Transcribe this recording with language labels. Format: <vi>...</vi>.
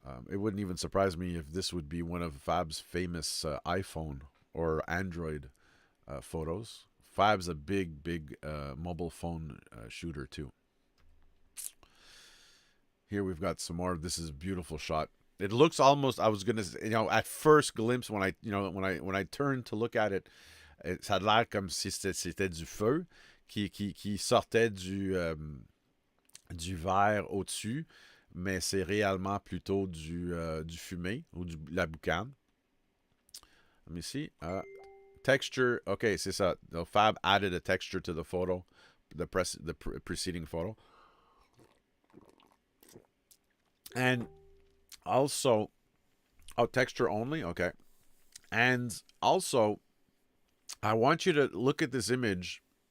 <en>It wouldn't even surprise me if this would be one of Fab's famous iPhone or Android photos. Fab's a big mobile phone shooter too. Here we've got some more. This is a beautiful shot. It looks almost. I was gonna, at first glimpse when I turned to look at it,</en> <fr>ça a l'air comme si c'était du feu qui sortait du verre au-dessus, mais c'est réellement plutôt du fumé ou la boucane.</fr> <en>Let me see. Texture. Okay,</en> <fr>c'est ça.</fr> <en>The Fab added a texture to the photo, the preceding photo. And also, texture only. Okay. And also, I want you to look at this image.</en>